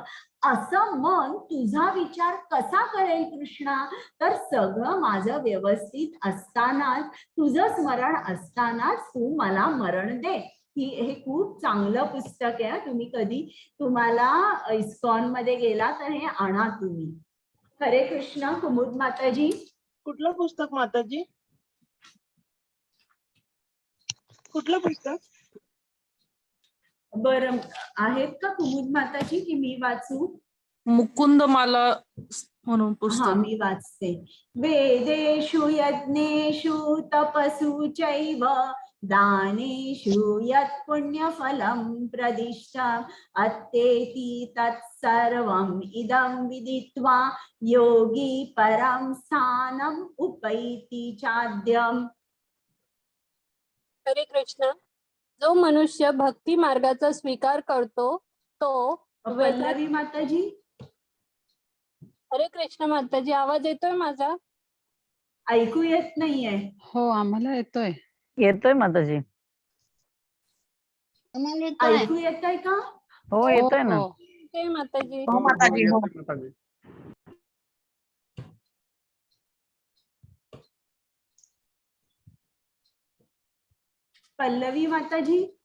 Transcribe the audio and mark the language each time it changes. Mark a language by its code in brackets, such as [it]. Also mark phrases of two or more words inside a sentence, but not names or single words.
[mr] असं मन तुझा विचार कसा करेल कृष्णा, तर सगळं माझं व्यवस्थित असतानाच, तुझं स्मरण असतानाच तू मला मरण दे. हे खूप चांगलं पुस्तक आहे. तुम्ही कधी तुम्हाला इस्कॉन मध्ये गेला तर हे आणा तुम्ही. हरे कृष्ण. कुमुद माताजी. कुठलं पुस्तक माताजी, कुठलं पुस्तक? बरं, आहेत का कुमुद माताजी की मी वाचू? मुकुंदमाला म्हणून हा, पुस्तक. मी वाचते. [sa] वेदेषु यज्ञेषु तपसु चैव दानेषु यत् पुण्यफलं प्रदिष्टम् अत्तेति तत्सर्वम् इदं विदित्वा योगी परं स्थानम् उपैति चाद्यम्. [mr] हरे कृष्ण. जो मनुष्य भक्ती मार्गाचा स्वीकार करतो तो पल्लवी माताजी. हरे कृष्ण माताजी, आवाज येतोय माझा? ऐकू येत नाहीये. हो, आम्हाला येतोय. येतोय माताजी. ऐकू येतंय का? हो येतोय ना. हो. येतोय माताजी. हो माताजी, हो. पल्लवी माताजी.